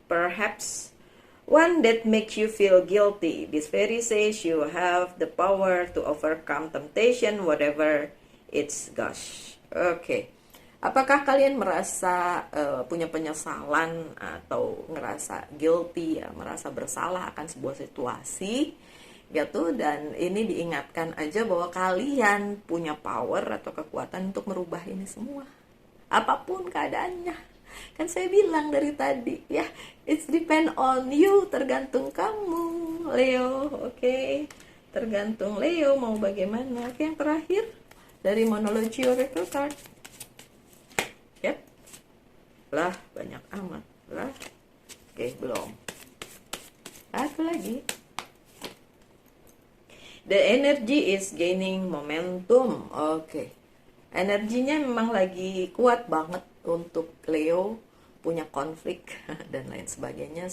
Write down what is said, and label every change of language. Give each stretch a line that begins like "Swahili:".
English: Perhaps one that makes you feel guilty. This fairy says you have the power to overcome temptation, whatever it's. Gosh. Oke.
Indonesian: Apakah kalian merasa punya penyesalan atau ngerasa guilty ya, merasa bersalah akan sebuah situasi gitu, dan ini diingatkan aja bahwa kalian punya power atau kekuatan untuk merubah ini semua apapun keadaannya. Kan saya bilang dari tadi ya,
English: it's depend on you,
Indonesian: tergantung kamu Leo. Oke. Tergantung Leo mau bagaimana. Oke, yang terakhir dari Monology Oracle Card. Yep. Lah banyak amat lah. Oke, belum. Satu lagi.
English: The energy is gaining momentum. Oke.
Indonesian: Energinya memang lagi kuat banget untuk Leo, punya konflik dan lain sebagainya.